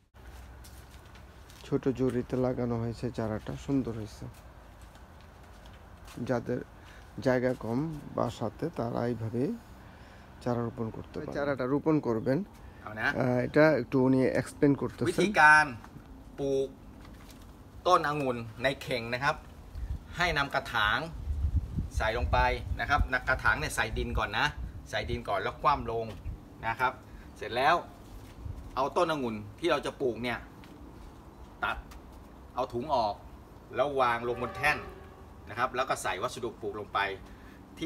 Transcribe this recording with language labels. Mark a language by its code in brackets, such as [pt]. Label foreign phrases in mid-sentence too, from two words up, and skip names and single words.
[bn] ছোট ঝুড়িতে লাগানো হয়েছে, চারাটা সুন্দর হয়েছে। যাদের জায়গা কম বাসাতে তারা এইভাবে চারা রোপণ করতে পারে। চারাটা রোপণ করবেন এটা একটু উনি এক্সপ্লেন করতেছেন। [th] วิธีการปลูกต้นองุ่นในเข่งนะครับให้นำกระถางใส่ลงไปนะครับกระถางเนี่ยใส่ดินก่อนนะใส่ดินก่อนแล้วคว่ำลงนะครับเสร็จแล้วเอา ต้นองุ่นที่เราจะปลูกเนี่ยตัดเอาถุงออกแล้ววางลงบนแท่นนะครับแล้วก็ใส่วัสดุปลูกลงไปที่